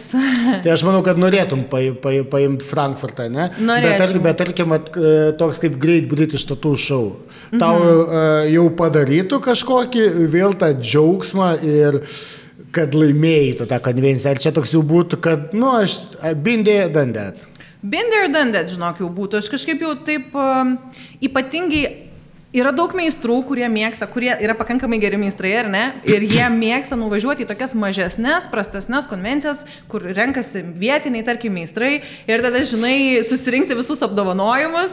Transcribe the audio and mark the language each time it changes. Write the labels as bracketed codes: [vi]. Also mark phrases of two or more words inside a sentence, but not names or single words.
[lt] Tai aš manau, kad norėtum paimti Frankfurtą, ne? Norėčiau. Bet tarkim, toks kaip Great British Tattoo Show. Tau jau padarytų kažkokį vėl tą džiaugsmą ir kad laimėjai tą konvenciją. Ar čia toks jau būtų, kad, aš [en] been there, done that. Been there, done that, [lt] žinok, jau būtų. Aš kažkaip jau taip ypatingai. Yra daug meistrų, kurie mėgsta, kurie yra pakankamai geri meistrai, ar ne? Ir jie mėgsta nuvažiuoti į tokias mažesnes, prastesnes konvencijas, kur renkasi vietiniai, tarkim, meistrai. Ir tada, žinai, susirinkti visus apdovanojimus.